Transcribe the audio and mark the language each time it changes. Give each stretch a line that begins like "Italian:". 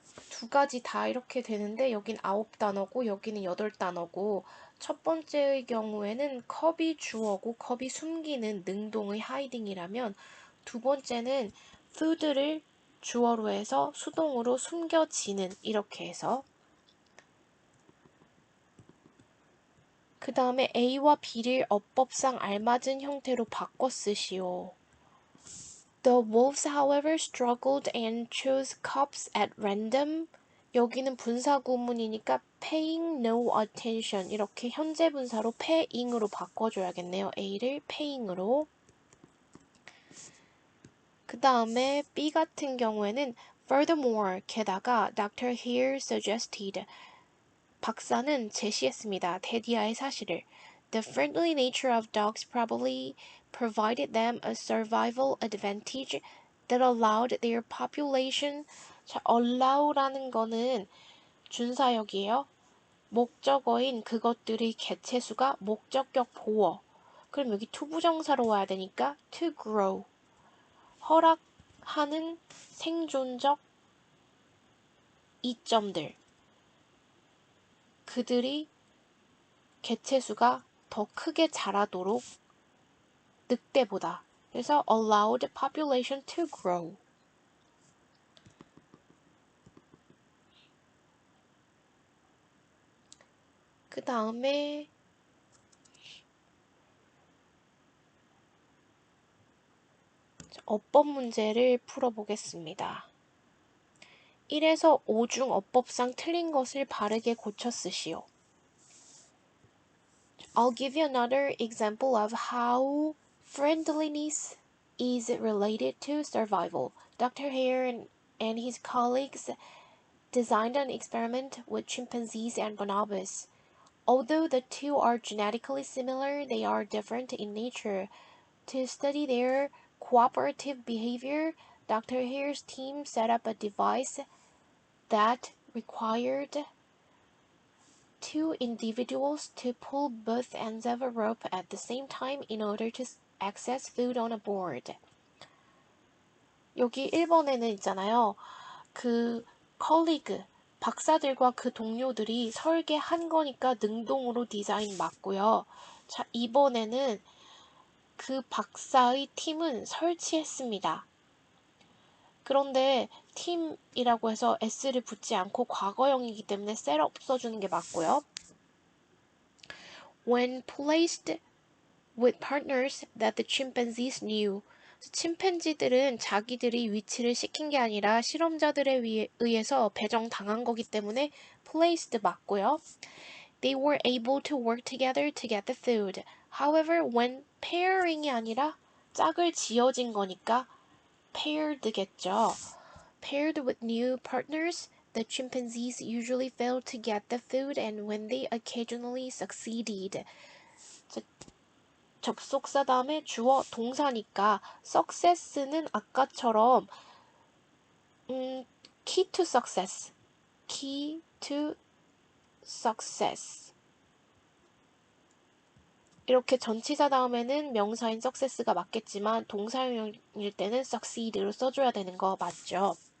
Korean: 2가지 다 이렇게 되는데 여긴 9단어고 여기는 8단어고 첫 번째의 경우에는 컵이 주어고 컵이 숨기는 능동의 hiding이라면 두 번째는 food를 주어로 해서 수동으로 숨겨지는 이렇게 해서 그 다음에 A와 B를 어법상 알맞은 형태로 바꿔 쓰시오.
English: The wolves, however, struggled and chose cubs at random.
Korean: 여기는 분사 구문이니까
English: paying no attention
Korean: 이렇게 현재 분사로 paying으로 바꿔줘야겠네요. A를 paying으로. 그 다음에 B 같은 경우에는 furthermore 게다가 Dr.
English: Here suggested
Korean: 박사는 제시했습니다. 데디아의 사실을.
English: The friendly nature of dogs probably provided them a survival advantage that allowed their population.
Korean: 자, allow라는 거는 준사역이에요. 목적어인 그것들의 개체수가 목적격 보어. 그럼 여기 투부정사로 와야 되니까
English: to grow.
Korean: 허락하는 생존적 이점들. 그들이 개체수가 더 크게 자라도록 늑대보다. 그래서
English: allowed population to grow.
Korean: 그 다음에 어법 문제를 풀어보겠습니다. 1에서 5 중 어법상 틀린 것을 바르게 고쳐 쓰시오.
English: I'll give you another example of how friendliness is related to survival. Dr. Hare and his colleagues designed an experiment with chimpanzees and bonobos. Although the two are genetically similar, they are different in nature. To study their cooperative behavior, Dr. Hare's team set up a device that required two individuals to pull both ends of a rope at the same time in order to access food on a board.
Korean: 여기 1번에는 있잖아요. 그 컬리그, 박사들과 그 동료들이 설계한 거니까 능동으로 디자인 맞고요. 자, 2번에는 그 박사의 팀은 설치했습니다. 그런데 팀이라고 해서 s를 붙지 않고 과거형이기 때문에 셋업 써주는 게 맞고요. When placed with partners that the chimpanzees knew. 침팬지들은 자기들이 위치를 시킨 게 아니라 실험자들에 의해서 배정당한 거기 때문에 placed 맞고요. They were able to work together to get the food.
English: However, when pairing
Korean: 이 아니라 짝을 지어진 거니까 paired겠죠.
English: Paired with new partners, the chimpanzees usually failed to get the food and when they occasionally succeeded.
Korean: 접속사 다음에 주어 동사니까 success는 아까처럼
English: key to success, key to success
Korean: 이렇게 전치사 다음에는 명사인 success가 맞겠지만 동사형일 때는 succeed로 써줘야 되는 거 맞죠?